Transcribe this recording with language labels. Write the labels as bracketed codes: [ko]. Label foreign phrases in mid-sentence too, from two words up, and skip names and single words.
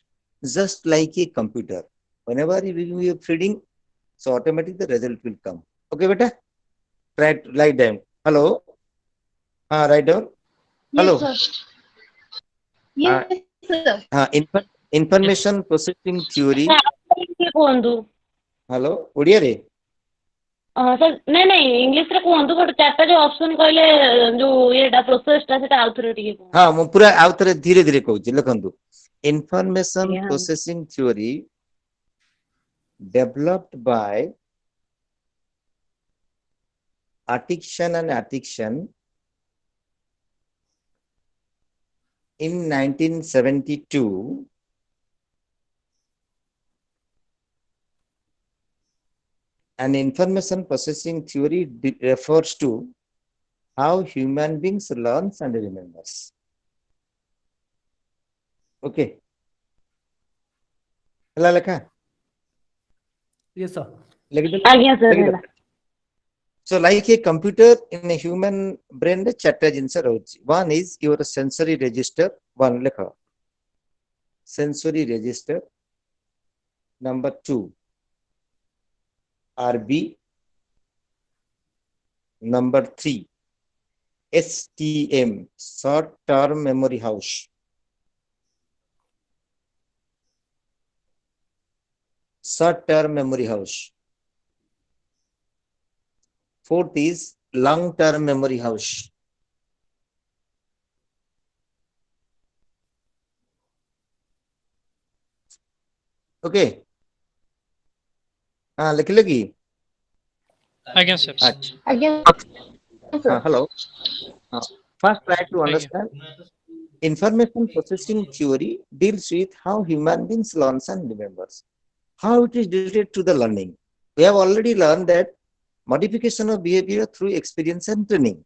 [en] Just like a computer. Whenever you are feeding, so automatically the result will come. Okay, beta? Write down. Hello? Write down. Hello? Yes, sir. Yes, sir. Information processing theory. [or] କୁହନ୍ତୁ Hello? ଓଡ଼ିଆରେ? ସାର୍ ନାଇଁ ଇଂଲିଶରେ କୁହନ୍ତୁ ବଟ୍ ଚାରିଟା ଯୋଉ ଅପସନ୍ କହିଲେ ଯୋଉ ଇଏଟା ପ୍ରୋସେସଟା ସେଟା ଆଉଥରେ ଟିକେ କୁହନ୍ତୁ। ହଁ ମୁଁ ପୁରା ଆଉଥରେ ଧୀରେ ଧୀରେ କହୁଛି ଲେଖନ୍ତୁ। Information [en] Yeah. processing theory developed by Atkinson and Atkinson in 1972 and information processing theory refers to how human beings learns and remembers. [or] Okay. ହେଲା ଲେଖା? [en] Yes, sir. [or] ଆଜ୍ଞା ସାର୍ ହେଲା। [en] So like a computer in a human brain ରେ [or] ଚାରିଟା ଜିନିଷ ରହୁଛି. [en] One is your sensory register. One ଲେଖ. Sensory register. Number two, RB. Number 3, STM, short term memory house. Short term memory house. Fourth is long term memory house. Okay. [hi] लिख लगी. [en] Again, sir. Again, sir. Hello. First, try to understand. Information processing theory deals with how human beings learns and remembers. How it is related to the learning. We have already learned that modification of behavior through experience and training.